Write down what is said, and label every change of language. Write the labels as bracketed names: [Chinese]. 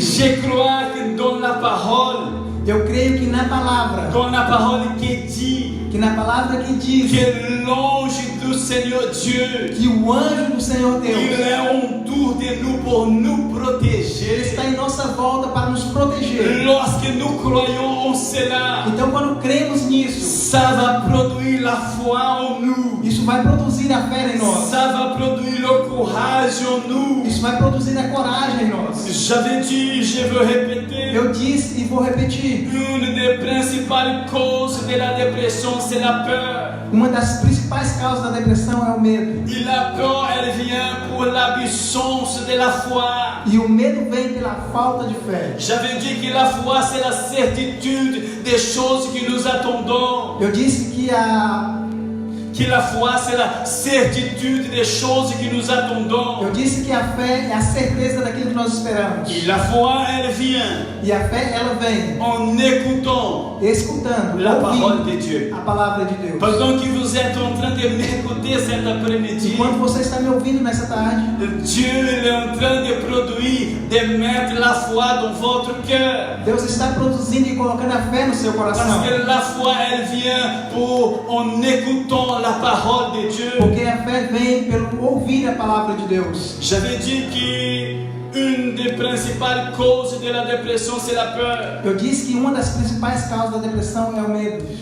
[French] Je crois que dans la parole [Portuguese] Eu creio que na palavra [French] qui dit [Portuguese] que diz [French] que l'ange du Seigneur Dieu, [Portuguese] que o anjo do Senhor [French] il [Portuguese] Deus [French] est autour de nous pour nous protéger. [Portuguese] está em nossa volta para nos proteger. [French] Lorsque nous croyons en cela, [Portuguese] Então, quando cremos nisso, [French] ça va produire la foi en nous. [Portuguese] isso vai produzir a fé em nós. [French] Ça va produire le courage en nous. [Portuguese] Isso vai produzir a coragem em nós. [French] J'avais dit, je veux répéter, [Portuguese] Eu disse e vou repetir. [French] une des principales causes de la dépression, c'est la peur. [Portuguese] Uma das principais causas da depressão é o medo. [French] Et la peur, elle vient pour l'absence de la foi. [Portuguese] E o medo vem pela falta de fé. [French] J'avais dit que la foi, c'est la certitude des choses que nous attendons. [Portuguese] Eu disse que [French] Que la foi, c'est la certitude des choses que nous attendons. [Portuguese] eu disse que a fé é a certeza daquilo que nós esperamos. [French] Et la foi, elle vient [Portuguese] E a fé ela vem [French] en écoutant [Portuguese] escutando, [French] la parole [Portuguese] ouvindo [French] de Dieu. [Portuguese] a palavra de Deus. [French] Pendant que vous êtes en train de m'écouter cet après-midi, [Portuguese] Enquanto você está me ouvindo nessa tarde, [French] Dieu est en train de produire, de mettre la foi dans votre cœur. [Portuguese] Deus está produzindo e colocando a fé no seu coração. [French] Parce que la foi, elle vient pour en écoutant la parole de Dieu. [Portuguese] Porque a fé vem pelo ouvir a palavra de Deus. [French] J'avais dit qu'une des principales causes de la dépression, c'est la peur. [Portuguese] Eu disse que uma das principais causas da depressão é o medo.